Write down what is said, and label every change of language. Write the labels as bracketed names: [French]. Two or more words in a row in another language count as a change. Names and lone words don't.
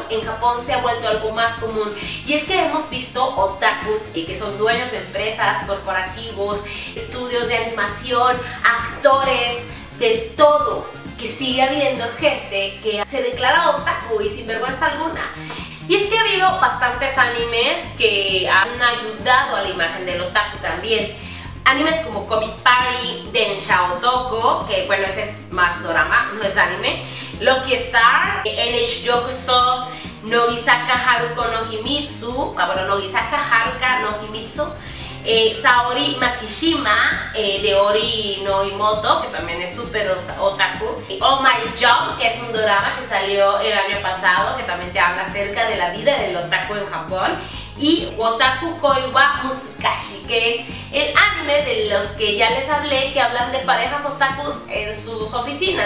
[Spanish] En Japón se ha vuelto algo más común, y es que hemos visto otakus que son dueños de empresas, corporativos, estudios de animación, actores, de todo, que sigue habiendo gente que se declara otaku y sin vergüenza alguna. Y es que ha habido bastantes animes que han ayudado a la imagen del otaku también. Animes como Comic Party, Densha Otoko, que bueno, ese es más dorama, no es anime. Lucky Star, NH Yokuso, Nogisaka Haruko no Himitsu, Nogisaka Haruka no Himitsu, Saori Makishima, de Ori no Imoto, que también es súper otaku. Oh My Jump, que es un drama que salió el año pasado, que también te habla acerca de la vida del otaku en Japón. Y Otaku Koi wa Musukashi, que es el anime de los que ya les hablé, que hablan de parejas otakus en sus oficinas.